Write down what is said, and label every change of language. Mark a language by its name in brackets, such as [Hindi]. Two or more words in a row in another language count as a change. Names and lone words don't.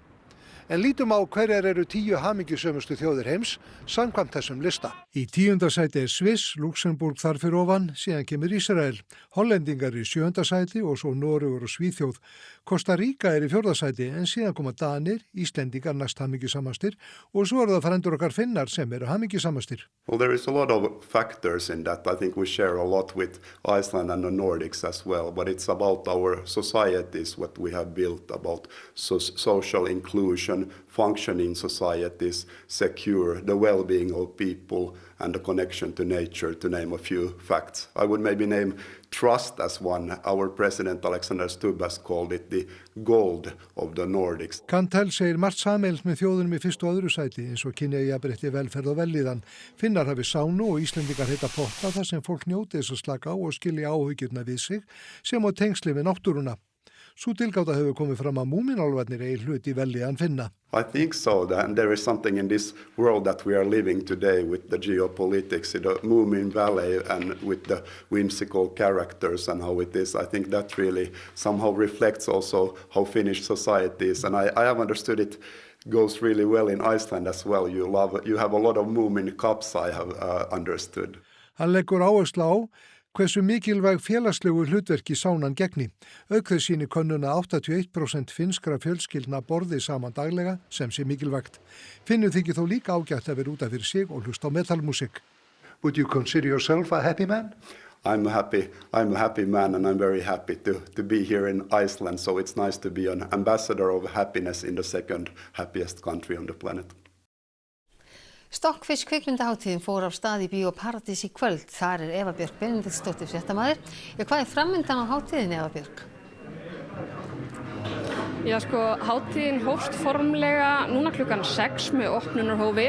[Icelandic] En lítum á hverjar eru 10 hamingjusömustu þjóðir heims samkvæmt þessum lista. Í 10. sæti er Sviss, Luxemburg þar fyrir ofan, síðan kemur Ísrael. Hollendingar í 7. sæti og svo Noregur og Svíþjóð. Costa Rica er í 4. sæti en síðan koma Danir, Íslendingar næst hamingjusamastir og svo eru það frændur okkar Finnar sem eru hamingjusamastir. [English] Well, there is a lot of factors in that. I think we share a lot with Iceland and the Nordics as well, but it's about our societies, what we have built, about social inclusion education, functioning societies, secure, the well-being of people, and the connection to nature, to name a few facts. I would maybe name trust as one. Our president Alexander Stubb has called it the gold of the Nordics. [Icelandic] Kantell segir margt sameiginlegt með þjóðunum í fyrstu og öðru sæti eins og kynjajafnrétti, velferð og vellíðan. Finnar hafi sánu og Íslendingar heita potta þar sem fólk njóti þess að slaka á og skilja áhyggjurnar við sig sem á tengsli við náttúruna. Sú tilgáta hefur komið fram að múminálfarnir eigi hlut í vellíðan Finna. [English] I think so, and there is something in this world that we are living today with the geopolitics, the Moomin Valley and with the whimsical characters and how it is. I think that really somehow reflects also how Finnish society is, and I have understood it goes really well in Iceland as well. You have a lot of Moomin cups, I have understood. [Icelandic] Hann leggur áherslu á hversu mikilvæg félagslegu hlutverki sánan gegni. Auk þess sýnir könnun að 81% finnskra fjölskyldna borði saman daglega sem sé mikilvægt. Finnur þykir þó líka ágætt að vera út af fyrir sig og hlusta á metalmusik. [English] Would you consider yourself a happy man? I'm a happy man, and I'm very happy to be here in Iceland. So it's nice to be an ambassador of happiness in the second happiest country on the planet. [Icelandic] Stockfish kvikmyndahátíðin fór af stað í Bíó Paradís í kvöld. Þar Eva Björk Benediktsdóttir fréttamaður. Hvað framundan á hátíðinni, Eva Björk? Já, hátíðin hófst formlega núna klukkan 6 með opnunarhófi.